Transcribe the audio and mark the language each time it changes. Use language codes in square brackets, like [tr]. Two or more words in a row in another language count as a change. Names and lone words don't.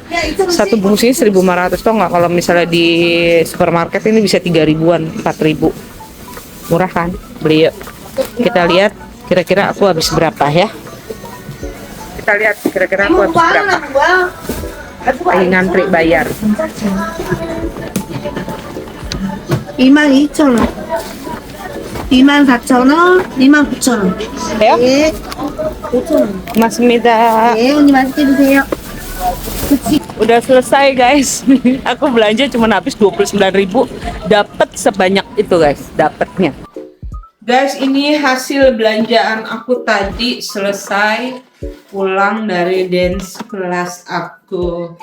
[id] Satu bungkusnya 1.500. Toh nggak, kalau misalnya di supermarket ini bisa 3.000-an, 4.000. Murah kan? Beli yuk. Kita lihat kira-kira aku habis berapa ya. Kita lihat kira-kira aku habis berapa. Lagi ngantri bayar. [ko] 22,000원, 24,000원, 29,000원. [id] Ya? [ko] 네, 5,000원. Masmida. 네, 언니 맛있게 드세요. [id] Udah selesai guys. Aku belanja cuma habis 29.000. Dapat sebanyak itu guys, dapatnya. Guys, ini hasil belanjaan aku tadi selesai pulang dari dance kelas aku.